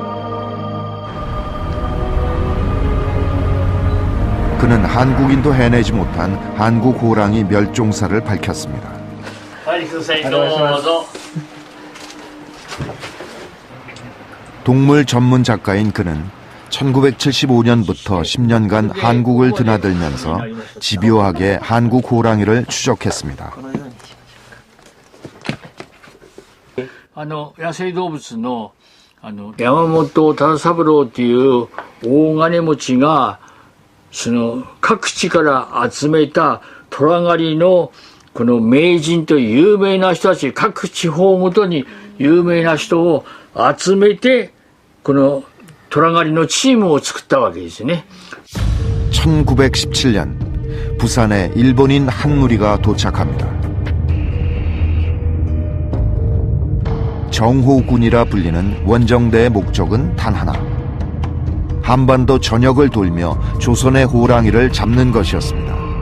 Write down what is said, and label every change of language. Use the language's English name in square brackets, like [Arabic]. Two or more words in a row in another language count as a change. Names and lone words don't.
[Korean] 그는 한국인도 해내지 못한 한국 호랑이 멸종사를 밝혔습니다. 동물 전문 작가인 그는 1975년부터 10년간 한국을 드나들면서 집요하게 한국 호랑이를 추적했습니다. [Japanese] 野生動物の山本忠三郎っていう大金持ちがその各地から集めた虎狩りのこの名人という有名な人たち、各地方ごとに有名な人を集めてこの虎狩りのチームを作ったわけですね。 [Korean] 1917년 부산에 일본인 한 무리가 도착합니다. 정호군이라 불리는 원정대의 목적은 단 하나. 한반도 전역을 돌며 조선의 호랑이를 잡는 것이었습니다.